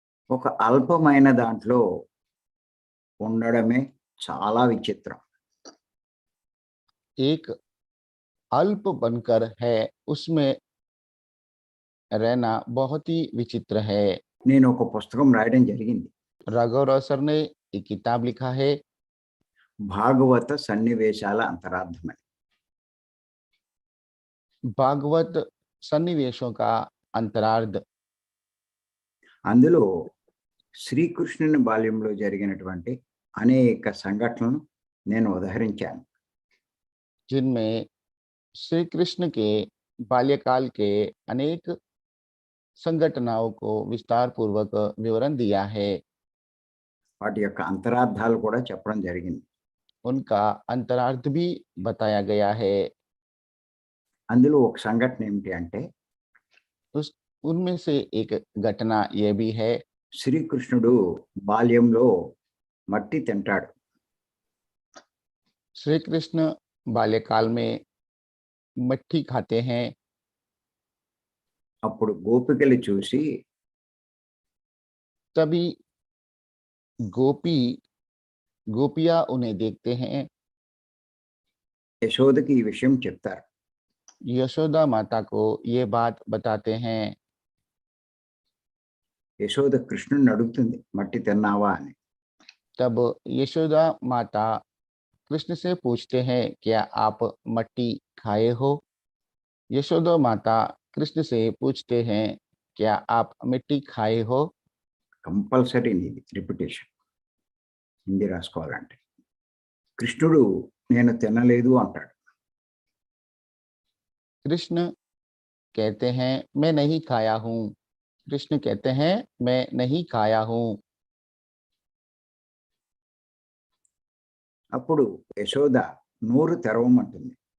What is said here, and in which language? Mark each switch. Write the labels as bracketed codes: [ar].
[te] ఒక అల్పమైన దాంట్లో ఉండడమే చాలా విచిత్రం. [hi] एक अल्प बनकर है उसमें रहना बहुत ही विचित्र है। [te] నేను ఒక పుస్తకం రాయడం జరిగింది. [hi] राघव राव सर ने एक किताब लिखा है [te] భాగవత సన్నివేశాల అంతరార్థమని. [hi] भागवत सन्निवेशों का अंतरार्ध। [te] అందులో శ్రీకృష్ణుని బాల్యంలో జరిగినటువంటి అనేక సంఘటనలను నేను ఉదహరించాను. [hi] जिनमें श्री कृष्ण के बाल्यकाल के अनेक संघटनाओं को विस्तार पूर्वक विवरण दिया है। [te] వాటి యొక్క అంతరార్థాలు కూడా చెప్పడం జరిగింది. [hi] उनका अंतरार्थ भी बताया गया है। [te] అందులో ఒక సంఘటన ఏమిటి అంటే [hi] उस उनमें से एक घटना यह भी है [te] శ్రీకృష్ణుడు బాల్యంలో మట్టి తింటాడు. [hi] श्री कृष्ण बाल्यकाल में मट्ठी खाते हैं। [te] అప్పుడు గోపికలు చూసి [hi] तभी गोपियां उन्हें देखते हैं। [te] యశోదకి ఈ విషయం చెప్తారు. [hi] यशोदा माता को ये बात बताते हैं। [te] యశోద కృష్ణుడిని అడుగుతుంది, మట్టి తిన్నావా అని. [hi] तब यशोदा माता कृष्ण से पूछते हैं क्या आप मट्टी खाए हो। यशोदा माता कृष्ण से पूछते हैं क्या आप मिट्टी खाए हो। [te] కంపల్సరీ నీది రిపిటేషన్ హిందీ రాసుకోవాలంటే. కృష్ణుడు నేను తినలేదు అంటాడు. [hi] कृष्ण कहते हैं मैं नहीं खाया हूँ। कृष्ण कहते हैं मैं नहीं खाया हूँ। [te] అప్పుడు యశోద నోరు తెరవమంటుంది.